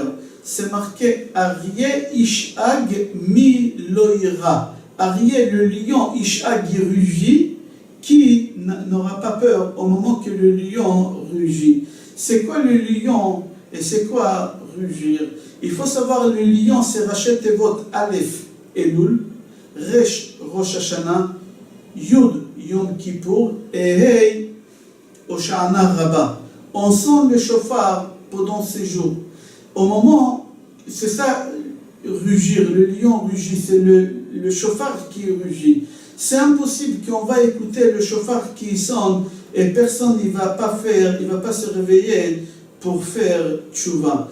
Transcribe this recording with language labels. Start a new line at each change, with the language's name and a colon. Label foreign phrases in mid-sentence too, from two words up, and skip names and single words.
French: C'est marqué
Hebrew: אריה שאג מי לא יירא.
French: Aryeh, le lion, Ishag, il rugit. Qui n'aura pas peur au moment que le lion rugit? C'est quoi le lion et c'est quoi rugir? Il faut savoir, le lion, c'est
Hebrew: ראשי תיבות
French: Aleph Elul, Resh Rosh Hashanah, Yud Yom Kippour et Hey Hoshana Rabbah. On sent le shofar pendant ces jours. Au moment, c'est ça, rugir, le lion rugit, c'est le shofar qui rugit. C'est impossible qu'on va écouter le shofar qui sonne et personne ne va pas se réveiller pour faire tchouva.